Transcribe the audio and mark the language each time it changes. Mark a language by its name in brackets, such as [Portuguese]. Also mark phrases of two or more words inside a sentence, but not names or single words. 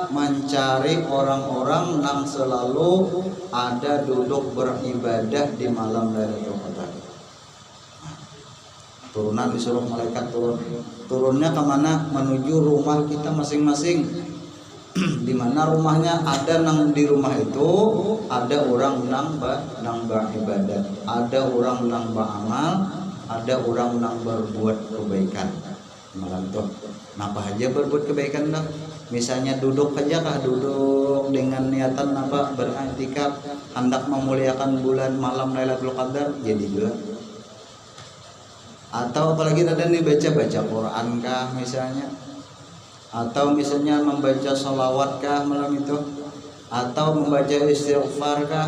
[Banjar] Mencari orang-orang yang selalu ada duduk beribadah di malam Lailatul Qadar. Turunan disuruh malaikat turunnya kemana? Menuju rumah kita masing-masing. Di mana rumahnya ada nang di rumah itu ada orang nang beribadah, ada orang nang beramal, ada orang nang berbuat kebaikan. Malam itu apa aja berbuat kebaikan dah. Misalnya duduk aja kah, duduk dengan niatan apa? Beriktikaf hendak memuliakan bulan malam Lailatul Qadar jadi juga. Atau apalagi ada nih baca Quran kah misalnya, atau misalnya membaca sholawat kah malam itu, atau membaca istighfar kah.